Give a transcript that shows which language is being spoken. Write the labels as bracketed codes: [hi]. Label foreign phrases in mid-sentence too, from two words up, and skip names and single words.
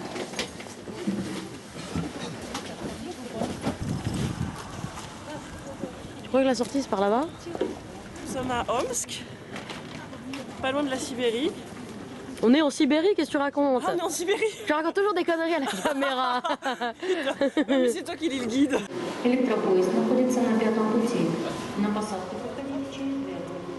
[fr] Tu crois que la sortie c'est par là-bas? Nous sommes à Omsk, pas loin de la Sibérie. On est en Sibérie, qu'est-ce que tu racontes? Ah, on est en Sibérie. Tu racontes toujours des conneries à la caméra. Mais c'est toi qui lis le guide. [ru] Электропоезд находится на пятом пути. На посадку проходите через двери.